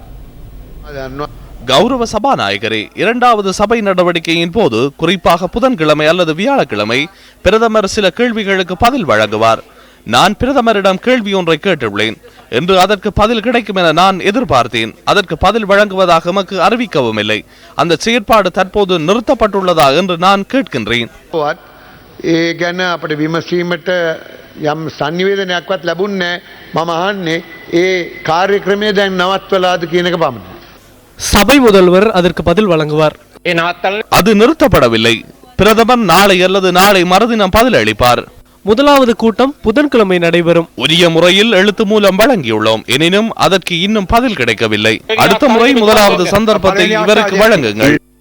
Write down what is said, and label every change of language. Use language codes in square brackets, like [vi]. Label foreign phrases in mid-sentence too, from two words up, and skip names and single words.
[ta] கௌரவ சபாநாயகரே, 2வது சபை நடவடிக்கையின் போது குறிப்பாக புதன்கிழமை அல்லது வியாழக்கிழமை பிரதமர் சில கேள்விகளுக்கு பதில் வழங்குவார். நான் பிரதமரிடம் கேள்வி ஒன்றை கேட்டுள்ளேன் என்று அதற்கு பதில் கிடைக்கும் என நான் எதிர்பார்த்தேன். அதற்கு பதில் வழங்குவதாக எமக்கு அறிவிக்கவும் இல்லை. அந்த செயற்பாடு தற்போது நிறுத்தப்பட்டுள்ளதா என்று நான் கேட்கின்றேன். [si] යම් සංනිවේදනයක්වත් ලැබුණේ මම අහන්නේ ඒ කාර්යක්‍රමය දැන් නවත්වලාද කියන එක පමණයි. [ta] சபை முதல்வர் அதற்கு பதில் வழங்குவார். அது நிறுத்தப்படவில்லை. பிரதமர் நாளை அல்லது நாளை மறுதினம் பதில் அளிப்பார். முதலாவது கூட்டம் புதன்கிழமை நடைபெறும். உரிய முறையில் எழுத்து மூலம் வழங்கியுள்ளோம். எனினும் அதற்கு இன்னும் பதில் கிடைக்கவில்லை. அடுத்த முறை முதலாவது சந்தர்ப்பத்தை இவருக்கு வழங்குங்கள்.